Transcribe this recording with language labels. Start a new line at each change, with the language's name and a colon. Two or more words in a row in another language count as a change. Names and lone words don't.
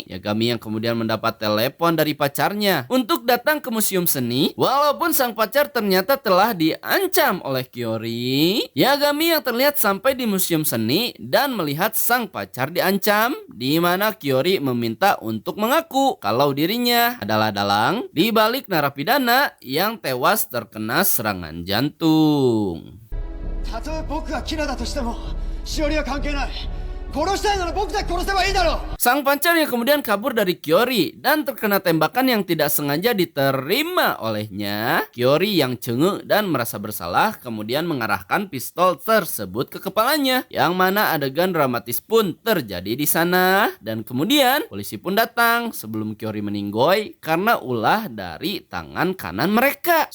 Indonesian: Yagami yang kemudian mendapat telepon dari pacarnya untuk datang ke museum seni, walaupun sang pacar ternyata telah diancam oleh Kyori. Yagami yang terlihat sampai di museum seni dan melihat sang pacar diancam, di mana Kyori meminta untuk mengaku kalau dirinya adalah dalang di balik narapidana yang tewas terkena serangan jantung.
Japanese: たとえ僕がキラだとしてもしおりは関係ない。殺したいなら僕だけ殺せばいいだろう。
Indonesian: Sang pacar yang kemudian kabur dari Kyori dan terkena tembakan yang tidak sengaja diterima olehnya. Kyori yang cengeng dan merasa bersalah kemudian mengarahkan pistol tersebut ke kepalanya, yang mana adegan dramatis pun terjadi di sana. Dan kemudian polisi pun datang sebelum Kyori meninggoy karena ulah dari tangan kanan mereka.